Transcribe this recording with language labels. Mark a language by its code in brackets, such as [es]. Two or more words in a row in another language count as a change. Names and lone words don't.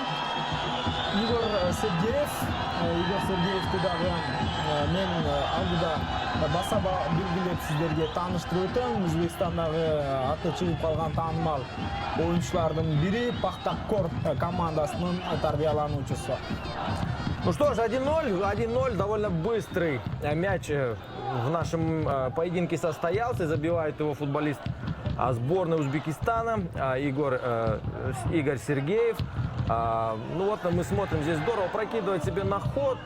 [ky] Игорь Сергеевди дагы мен алдыда баса белгилеп сиздерге тааныштырып өтөм. Өзбекстандагы аты чыгып калган таанымал оюнчулардын бири Пахтакор командасынын тарбиялануучусу. [ru] Ну что ж, 1-0, довольно быстрый мяч в нашем поединке состоялся. Забивает его футболист сборной Узбекистана Игорь Сергеев. Ну вот мы смотрим, здесь здорово прокидывает себе на ход.